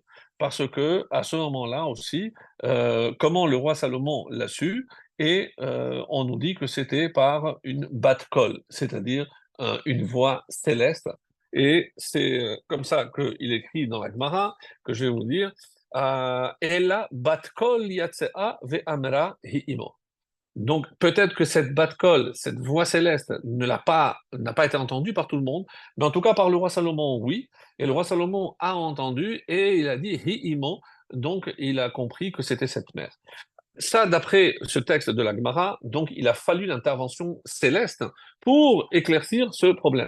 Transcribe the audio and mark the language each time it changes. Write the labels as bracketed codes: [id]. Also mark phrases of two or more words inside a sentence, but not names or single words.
[fr] Parce que à ce moment-là aussi, comment le roi Salomon l'a su? Et on nous dit que c'était par une bat-colle, c'est-à-dire une voix céleste. Et c'est comme ça qu'il écrit dans la Gemara, que je vais vous dire, [he] אלא בת קול יצאה ואמרה היא אמו. [fr] Donc peut-être que cette bat-kol, cette voix céleste, n'a pas été entendue par tout le monde, mais en tout cas par le roi Salomon, oui. Et le roi Salomon a entendu et il a dit [he] היא אמו, [fr] donc il a compris que c'était cette mère. Ça, d'après ce texte de la Gemara, donc il a fallu l'intervention céleste pour éclaircir ce problème.